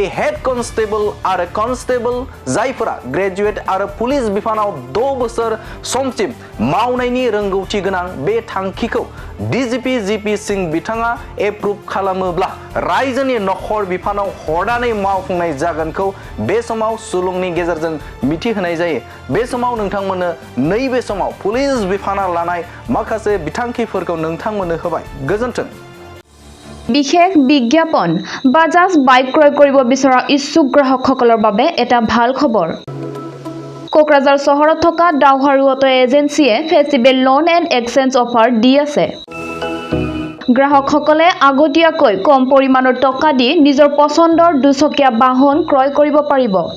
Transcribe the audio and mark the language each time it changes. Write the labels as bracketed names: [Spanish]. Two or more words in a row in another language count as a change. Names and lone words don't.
[Bodo] हेड कनस्टेबल आरो कनस्टेबल जायफोरा ग्रेजुएट आरो पुलिस बिफानाव 6 बोसोर समसिम मावनायनि रोंगौथि गोनां बे थांखिखौ डीजीपी जीपी सिंह बिथाङा एप्रुभ खालामोब्ला रायजोनि नखर बिफानाव हरनानै मावफुंनाय जागोनखौ बे समाव सुलुंनि गेजेरजों मिथिहोनाय जायो बे समाव नोंथांमोननो नैबे समाव पुलिस बिफाना लानाय माखासे बिथांखिफोरखौ नोंथांमोननो होबाय गोजोन्थों [Assamese] বিশেষ বিজ্ঞাপন বাজাজ বাইক ক্ৰয় কৰিব বিচৰা ইচ্ছুক গ্ৰাহকসকলৰ বাবে এটা ভাল খবৰ কোকৰাঝাৰ চহৰত থকা ডাউহাৰু অটো এজেন্সিয়ে ফেষ্টিভেল লোন এণ্ড এক্সচেঞ্জ অফাৰ দি আছে গ্ৰাহকসকলে আগতীয়াকৈ কম পৰিমাণৰ টকা দি নিজৰ পছন্দৰ দুচকীয়া বাহন ক্ৰয় কৰিব পাৰিব